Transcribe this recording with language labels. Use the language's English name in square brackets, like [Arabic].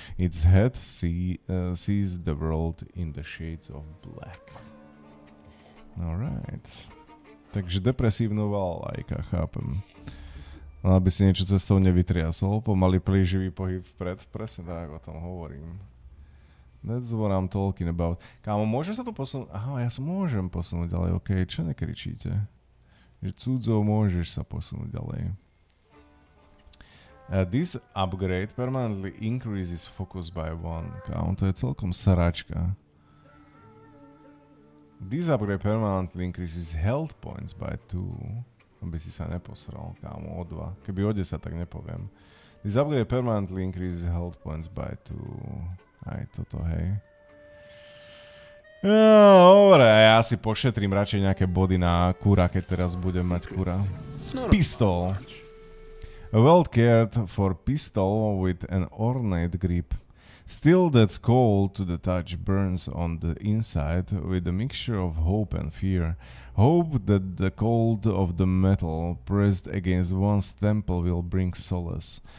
[English] Its head sees the world in the shades of black. [Slovak] Alright. Takže depresívna balalajka, chápem. Aby si niečo cestou nevytriasol, pomaly plíživý pohyb vpred, presne tak, o tom hovorím. [English] That's what I'm talking about. [Slovak] Kámo, môže sa to posunúť? Aha, ja sa môžem posunúť ďalej, okej, čo nekričíte? Že cudzo môžeš sa posunúť ďalej. [English] This upgrade permanently increases focus by 1. [Slovak] Kámo, to je celkom sračka. [English] This upgrade permanently increases health points by 2. [Slovak] Aby si sa neposral, kámo, o 2. Keby o 10, tak nepoviem. [English] This upgrade permanently increases health points by 2. [Slovak] Aj toto, hej. Dobre, ja si pošetrím radšej nejaké body na kura, keď teraz budem mať kura. [English] Pistol. A well cared for pistol with an ornate grip. Steel that's cold to the touch burns on the inside with a mixture of hope and fear. Hope that the cold of the metal pressed against one's temple will bring solace.